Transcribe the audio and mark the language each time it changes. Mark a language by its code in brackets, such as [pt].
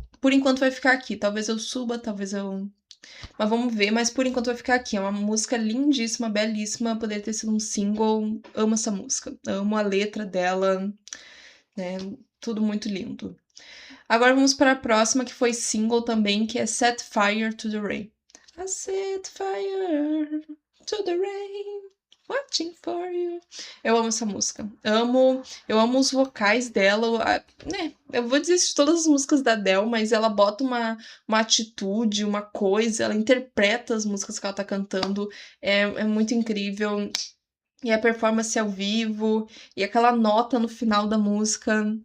[pt] Por enquanto vai ficar aqui, talvez eu suba, talvez eu. Mas vamos ver, mas por enquanto vai ficar aqui. É uma música lindíssima, belíssima, poderia ter sido um single. Amo essa música, amo a letra dela, né? Tudo muito lindo. Agora vamos para a próxima, que foi single também, que é Set Fire to the Rain. [en] I set fire to the rain, watching for you. [pt] Eu amo essa música. Amo, eu amo os vocais dela. Né? Eu vou dizer isso de todas as músicas da Adele, mas ela bota uma atitude, uma coisa, ela interpreta as músicas que ela tá cantando. É muito incrível. E a performance ao vivo, e aquela nota no final da música.